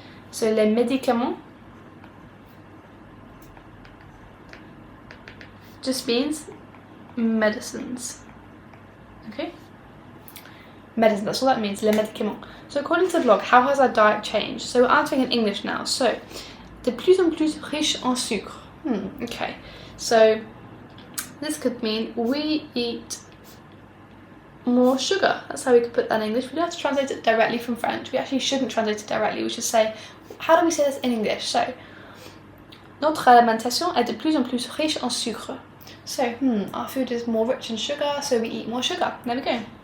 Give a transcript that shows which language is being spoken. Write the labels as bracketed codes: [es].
[en] So les médicaments just means medicines, okay? Medicine, that's all that means, les médicaments. So according to the blog, how has our diet changed? So we're answering in English now. [fr] So, de plus en plus riche en sucre. [en] Okay. So this could mean we eat more sugar. That's how we could put that in English. We don't have to translate it directly from French. We actually shouldn't translate it directly. We should say, how do we say this in English? [fr] So, notre alimentation est de plus en plus riche en sucre. [en] So, our food is more rich in sugar, so we eat more sugar. There we go.